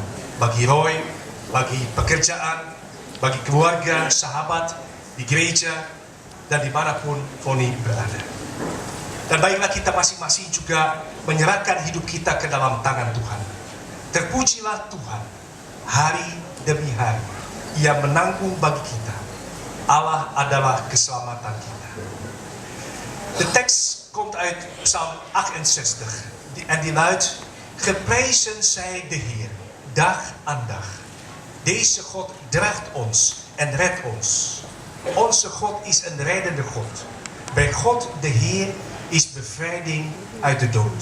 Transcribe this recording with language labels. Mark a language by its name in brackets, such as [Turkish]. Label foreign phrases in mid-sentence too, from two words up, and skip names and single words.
[Indonesian] Bagi Roy, bagi pekerjaan, bagi keluarga, sahabat, di gereja, dan dimanapun Foni berada. Dan baiklah kita masing-masing juga menyerahkan hidup kita ke dalam tangan Tuhan. Terpujilah Tuhan, hari demi hari Ia menanggung bagi kita. Allah adalah keselamatan kita. [Dutch] De tekst komt uit Psalm 68 en die luidt: Geprezen zij de Heer, dag aan dag. Deze God draagt ons en redt ons. Onze God is een reddende God. Bij God de Heer is bevrijding uit de dood.